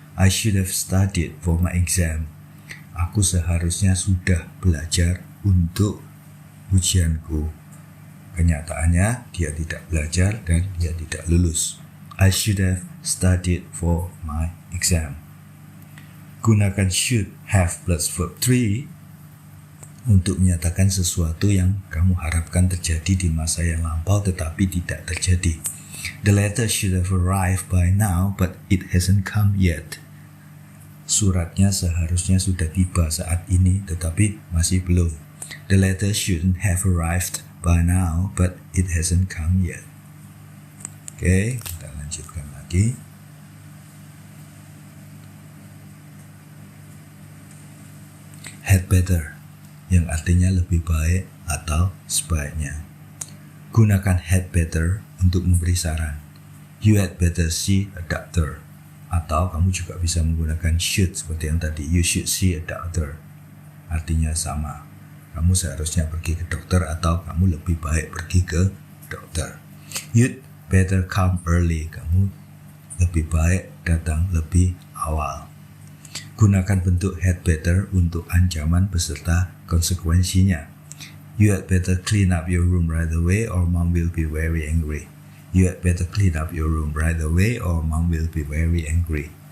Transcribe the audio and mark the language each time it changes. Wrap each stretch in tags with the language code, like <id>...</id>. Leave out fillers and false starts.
<en>I should have studied for my exam.</en> <id>Aku seharusnya sudah belajar untuk ujianku. Kenyataannya dia tidak belajar dan dia tidak lulus.</id> <en>I should have studied for my exam.</en> <id>Gunakan should have plus verb 3 untuk menyatakan sesuatu yang kamu harapkan terjadi di masa yang lampau tetapi tidak terjadi.</id> <en>The letter should have arrived by now, but it hasn't come yet.</en> <id>Suratnya seharusnya sudah tiba saat ini, tetapi masih belum.</id> <en>The letter shouldn't have arrived by now, but it hasn't come yet.</en> <id>Oke, kita lanjutkan lagi. Had better, yang artinya lebih baik atau sebaiknya. Gunakan had better untuk memberi saran.</id> <en>You had better see a doctor.</en> <id>Atau kamu juga bisa menggunakan should seperti yang tadi.</id> <en>You should see a doctor.</en> <id>Artinya sama. Kamu seharusnya pergi ke dokter atau kamu lebih baik pergi ke dokter.</id> <en>You'd better come early.</en> <id>Kamu lebih baik datang lebih awal. Gunakan bentuk had better untuk ancaman beserta konsekuensinya.</id> <en>You had better clean up your room right away or mom will be very angry. You had better clean up your room right away or mom will be very angry.</en>